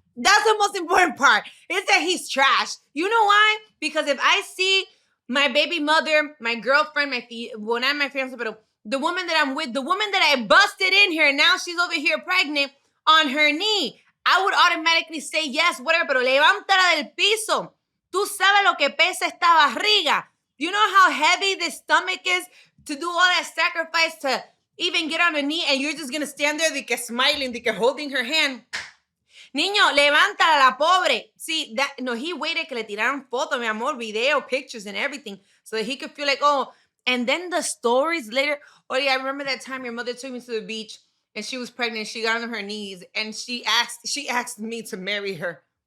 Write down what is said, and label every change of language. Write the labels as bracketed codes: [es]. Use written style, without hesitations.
[en] That's the most important part. Is that he's trash. You know why? Because if I see my baby mother, my girlfriend, not my fiance, but the woman that I'm with, the woman that I busted in here, now she's over here pregnant on her knee, I would automatically say yes, whatever, [es] pero levántala del piso. Tú sabes lo que pesa esta barriga. [en] You know how heavy this stomach is to do all that sacrifice to even get on a knee, and you're just going to stand there [es] de que [en] smiling, de que holding her hand. [es] Niño, levántala la pobre. [en] See, he waited [es] que le tiraran foto, mi amor, [en] video, pictures and everything so that he could feel like, oh, and then the stories later. Oh yeah, I remember that time your mother took me to the beach and she was pregnant. She got on her knees and she asked me to marry her.